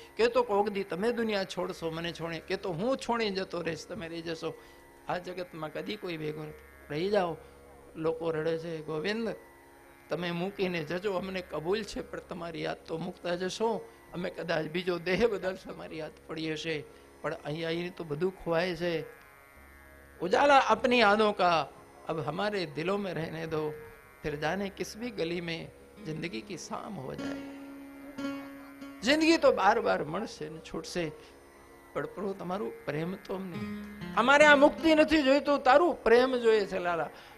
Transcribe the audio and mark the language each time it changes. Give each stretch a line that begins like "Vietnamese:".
Gujarati: કે તો કોક દી તમે દુનિયા છોડશો, મને છોડે, કે તો હું છોડી જતો રહીશ, તમે રહી જશો. આ જગતમાં કદી કોઈ ભેગો રહી જાઓ. લોકો રડે છે, ગોવિંદ તમે મૂકીને જજો, અમને કબૂલ છે, પણ તમારી યાદ તો મૂકતા જશો. અમે કદાચ બીજો દેહ બદલશો, અમારી યાદ પડી હશે, પણ અહીં તો બધું ખોવાય છે.
Hindi: उजाला अपनी यादों का अब हमारे दिलों में रहने दो, फिर जाने किस भी गली में जिंदगी की शाम हो जाए. जिंदगी तो बार बार
Gujarati: મળશે ને છૂટશે, પણ પ્રભુ તમારું પ્રેમ તો અમને, અમારે આ મુક્તિ નથી જોઈતું, તારું પ્રેમ જોઈએ છે લાલા.